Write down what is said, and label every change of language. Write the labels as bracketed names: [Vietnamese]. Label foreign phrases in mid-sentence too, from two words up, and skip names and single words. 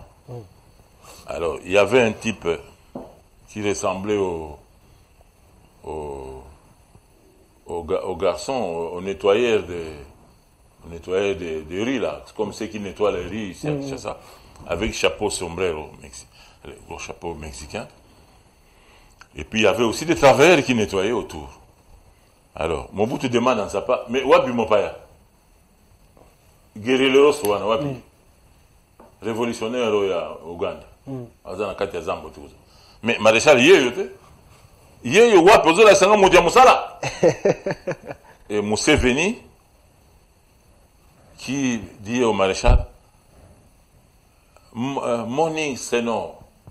[French] Alors, il y avait un type qui ressemblait au garçon, au nettoyeur de riz, là, comme ceux qui nettoient les riz ici à Kinshasa, avec chapeau sombrero, le gros chapeau mexicain. Et puis, il y avait aussi des travailleurs qui nettoyaient autour. Alors, Mobutu demande à Nzapa, mais [Lingala] wapi Mopaya? [French] Guerrillero Swana, wapi? Révolutionnaire au Ouganda. Mais maréchal, il [Lingala] y Yé yo wa pozo la sanga modia musala. [French] Et Museveni qui dit au maréchal [English] Morning Senor.